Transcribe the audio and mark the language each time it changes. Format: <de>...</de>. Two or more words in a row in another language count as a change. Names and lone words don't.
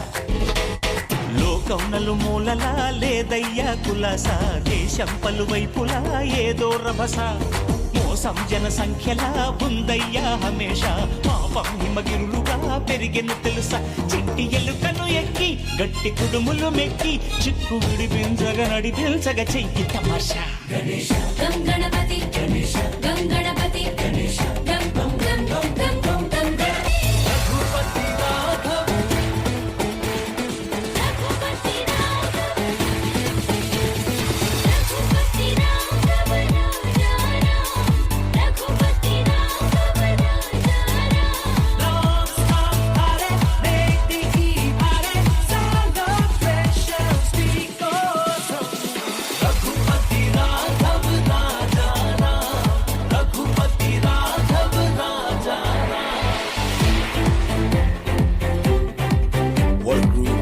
<te>లోకం నలుమూలలా లేదయ్యా కులాస దేశం పలువైపులా ఏదో రభస మోసం జన సంఖ్యలా ఉందయ్యా హమేష పాపం హిమగిరులుగా పెరిగెను తెలుసా చిట్టి ఎలుకను ఎక్కి గట్టి కుడుములు మెక్కి చిక్కు విడిపించగ నడిపించగ చెయ్యి తమాషా గణేశ గం గణపతి గణేశ గం గణపతి గణేశ గం గం గం గం గం గం గం గం</te> <hi>रघुपति राघव रघुपति राघव रघुपति राघव राजा राम रघुपति राघव राजा राम</hi> <en>Don't stop, pare, make the key, pare, celebrations because of</en> <hi>रघुपति राघव राजा राम रघुपति राघव राजा राम</hi> <en>What a groove.</en>